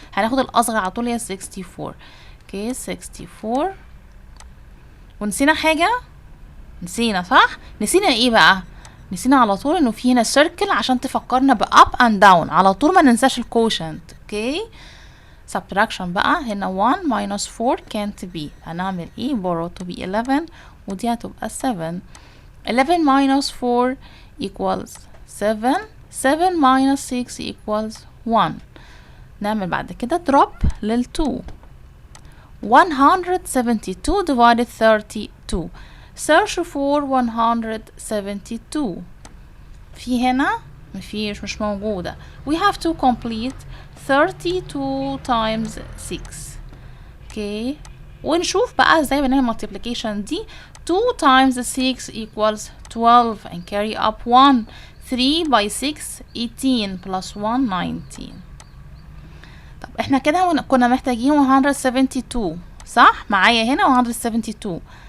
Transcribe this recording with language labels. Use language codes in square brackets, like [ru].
[ar] هناخد الأصغر على طول هي 64. اوكي 64. ونسينا حاجة؟ نسينا صح؟ نسينا ايه بقى؟ نسينا على طول انه في هنا circle عشان تفكرنا ب [en] up and down. [ar] على طول ما ننساش الكوشنت. اوكي [en] subtraction [ar] بقى. هنا [en] 1 minus 4 can't be. [ar] هنعمل ايه؟ [en] borrow to be 11 [ar] ودي هتبقى 7. [en] 11 minus 4 equals 7. 7 minus 6 equals 1. [ar] نعمل بعد كده [en] drop [ar] لل 2. [en] 172 divided 32. search for 172. [ar] في هنا مش موجودة. [en] we have to complete 32 times 6. [ar] okay ونشوف بقى ازاي بنعمل [en] multiplication [ar] دي. [en] 2 times 6 equals 12 and carry up 1. 3 by 6 18 plus 1 19. [ar] طب احنا كده كنا محتاجين 172 صح؟ معايا هنا 172.